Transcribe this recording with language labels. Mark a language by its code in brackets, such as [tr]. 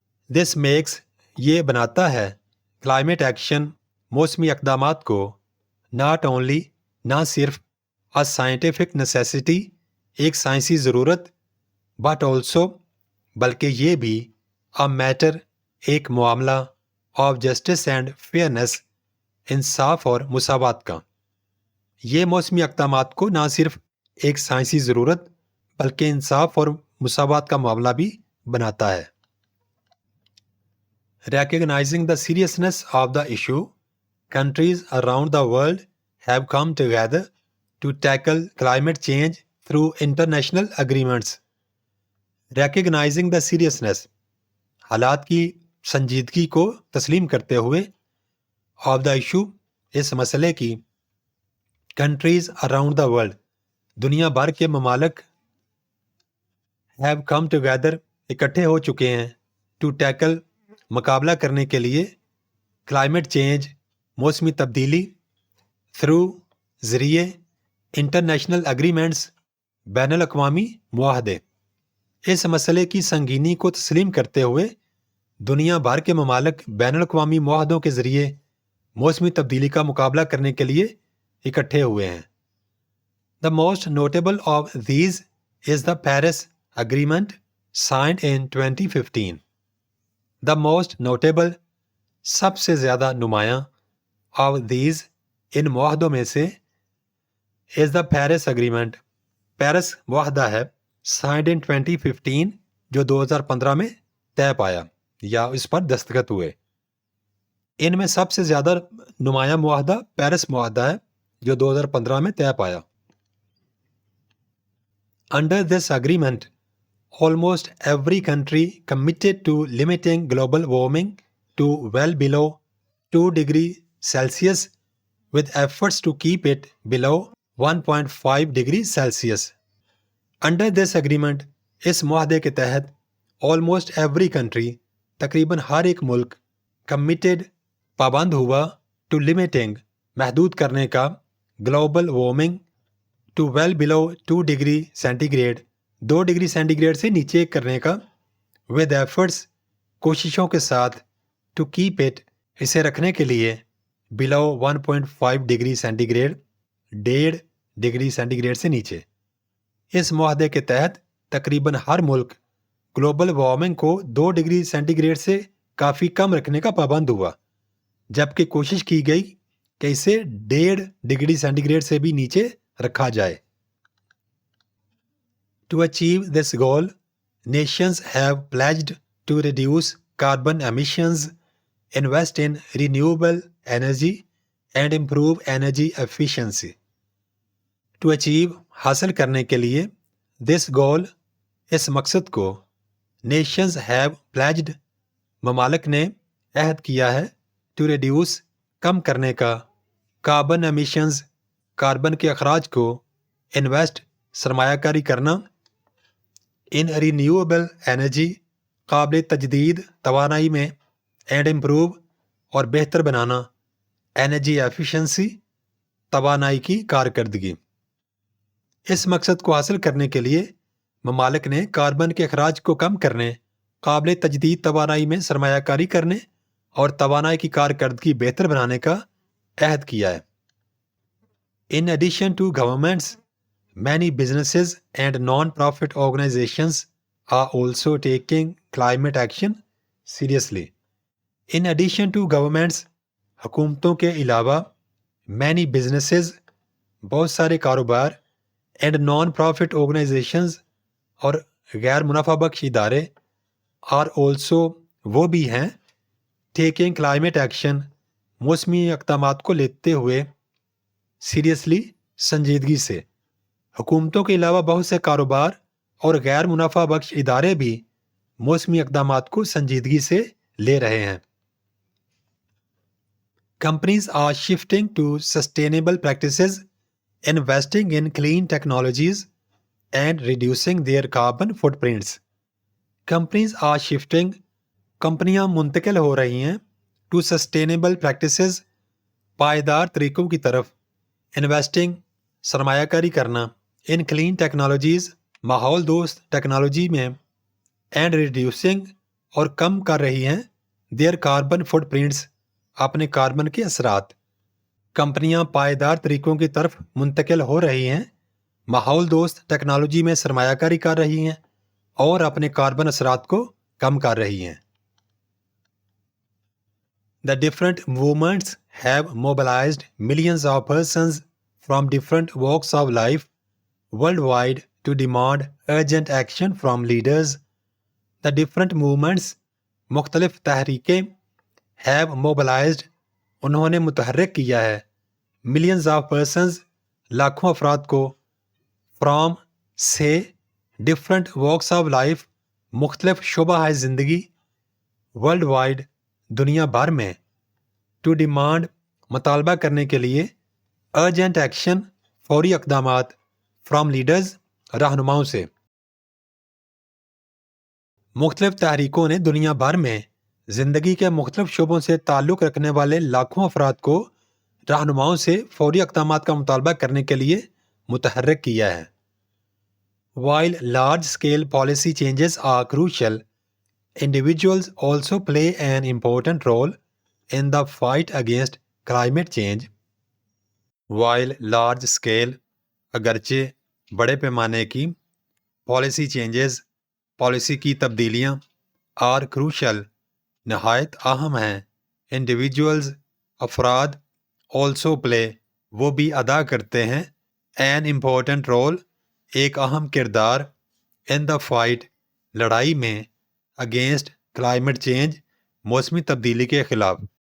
[en] This makes [ur] یہ بناتا ہے [en] climate action [ur] موسمی اقدامات کو [en] not only [ur] نہ صرف [en] a scientific necessity [ur] ایک سائنسی ضرورت [en] but also [ur] بلکہ یہ بھی [en] a matter [ur] ایک معاملہ [en] of justice and fairness [ur] انصاف اور مساوات کا. یہ موسمی اقدامات کو نہ صرف ایک سائنسی ضرورت بلکہ انصاف اور مساوات کا معاملہ بھی بناتا ہے. [en] Recognizing the seriousness of the issue, countries around the world have come together to tackle climate change through international agreements. Recognizing the seriousness [ur] حالات کی سنجیدگی کو تسلیم کرتے ہوئے [en] of the issue [ur] اس مسئلے کی [en] countries around the world [ur] دنیا بھر کے ممالک [en] have come together [ur] اکٹھے ہو چکے ہیں [en] to tackle [ur] مقابلہ کرنے کے لیے [en] climate change [ur] موسمی تبدیلی [en] through [ur] ذریعے [en] international agreements [ur] بین الاقوامی معاہدے. اس مسئلے کی سنگینی کو تسلیم کرتے ہوئے دنیا بھر کے ممالک بین الاقوامی معاہدوں کے ذریعے موسمی تبدیلی کا مقابلہ کرنے کے لیے اکٹھے ہوئے ہیں. [en] The most notable of these is the Paris Agreement signed in 2015. The most notable [ur] سب سے زیادہ نمایاں [en] of these [ur] ان معاہدوں میں سے [en] is the Paris Agreement [ur] Paris معاہدہ ہے [en] signed in 2015 [ur] جو 2015 میں طے پایا یا اس پر دستخط ہوئے. ان میں سب سے زیادہ نمایاں معاہدہ پیرس معاہدہ ہے جو 2015 میں طے پایا. [en] Under this agreement, almost every country committed to limiting global warming to well below 2 degrees Celsius with efforts to keep it below 1.5 degrees Celsius. Under this agreement, [ur] اس معاہدے کے تحت [en] almost every country [ur] تقریباً ہر ایک ملک [en] committed [ur] پابند ہوا [en] to limiting [ur] محدود کرنے کا [en] global warming to well below 2 degree centigrade [ur] 2 degree centi grade سے نیچے کرنے کا [en] with efforts [ur] کوششوں کے ساتھ [en] to keep it [ur] اسے رکھنے کے لیے [en] below [ur] 1.5 degree centi grade 1.5 degree centi grade سے نیچے. اس معاہدے کے تحت تقریباً ہر ملک گلوبل وارمنگ کو 2 ڈگری سینٹی گریڈ سے کافی کم رکھنے کا پابند ہوا جبکہ کوشش کی گئی کہ اسے 1.5 ڈگری سینٹی گریڈ سے بھی نیچے رکھا جائے. [en] To achieve this goal, nations have pledged to reduce carbon emissions, invest in renewable energy, and improve energy efficiency. To achieve [ur] حاصل کرنے کے لیے [en] this goal [ur] اس مقصد کو [en] nations have pledged [ur] ممالک نے عہد کیا ہے [en] to reduce [ur] کم کرنے کا [en] carbon emissions [ur] کاربن کے اخراج کو [en] invest [ur] سرمایہ کاری کرنا [en] in renewable energy [ur] قابل تجدید توانائی میں [en] and improve [ur] اور بہتر بنانا [en] energy efficiency [ur] توانائی کی کارکردگی. اس مقصد کو حاصل کرنے کے لیے ممالک نے کاربن کے اخراج کو کم کرنے، قابل تجدید توانائی میں سرمایہ کاری کرنے اور توانائی کی کارکردگی بہتر بنانے کا عہد کیا ہے. [en] In addition to governments, many businesses and non-profit organizations are also taking climate action seriously. In addition to governments, [ur] حکومتوں کے علاوہ [en] many businesses [ur] بہت سارے کاروبار [en] and non-profit organizations [ur] اور غیر منافع بخش ادارے [en] are also [ur] وہ بھی ہیں [en] taking climate action [ur] موسمی اقدامات کو لیتے ہوئے [en] seriously [ur] سنجیدگی سے. حکومتوں کے علاوہ بہت سے کاروبار اور غیر منافع بخش ادارے بھی موسمی اقدامات کو سنجیدگی سے لے رہے ہیں. [en] Companies are shifting to sustainable practices, investing in clean technologies, and reducing their carbon footprints. Companies are shifting [ur] کمپنیاں منتقل ہو رہی ہیں [en] to sustainable practices [ur] پائیدار طریقوں کی طرف [en] investing [ur] سرمایہ کاری کرنا [en] in clean technologies [ur] ماحول دوست ٹیکنالوجی میں [en] and reducing [ur] اور کم کر رہی ہیں [en] their carbon footprints [ur] اپنے کاربن کے اثرات. کمپنیاں پائیدار طریقوں کی طرف منتقل ہو رہی ہیں، ماحول دوست ٹیکنالوجی میں سرمایہ کاری کر رہی ہیں اور اپنے کاربن اثرات کو کم کر رہی ہیں. [en] The different movements have mobilized millions of persons from different walks of life worldwide to demand urgent action from leaders. The different movements [ur] مختلف تحریکیں [en] have mobilized [ur] انہوں نے متحرک کیا ہے [en] millions of persons [ur] لاکھوں افراد کو [en] from [ur] سے [en] different walks of life [ur] مختلف شعبہ زندگی [en] world wide [ur] دنیا بھر میں [en] to demand [ur] مطالبہ کرنے کے لیے [en] urgent action [ur] فوری اقدامات [en] from leaders [ur] رہنماؤں سے. مختلف تحریکوں نے دنیا بھر میں زندگی کے مختلف شعبوں سے تعلق رکھنے والے لاکھوں افراد کو رہنماؤں سے فوری اقدامات کا مطالبہ کرنے کے لیے متحرک کیا ہے. [en] While large-scale policy changes are crucial, individuals also play an important role in the fight against climate change. While large-scale [ur] اگرچہ بڑے پیمانے کی [en] policy changes [ur] پالیسی کی تبدیلیاں [en] are crucial [ur] نہایت اہم ہیں [en] individuals [ur] افراد [en] also play [ur] وہ بھی ادا کرتے ہیں [en] an important role [ur] ایک اہم کردار [en] in the fight [ur] لڑائی میں [en] against climate change [ur] موسمی تبدیلی کے خلاف.